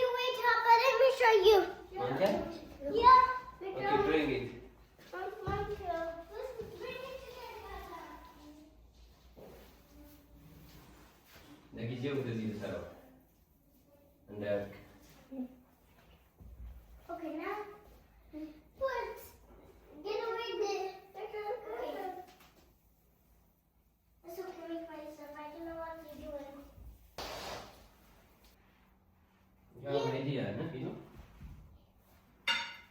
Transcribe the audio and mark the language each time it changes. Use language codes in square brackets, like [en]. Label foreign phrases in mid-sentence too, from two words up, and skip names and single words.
[en] Wait, Papa, let me show you. Monkey? Yeah. Okay, bring it. Monkey. Bring it together, Papa. [am] ለጊዜው እንደዚህ ልሰራው እንዳያልቅ። [en] Okay, now put. Get away there. It's okay if I survive. I don't know what you're doing. You have an idea, no?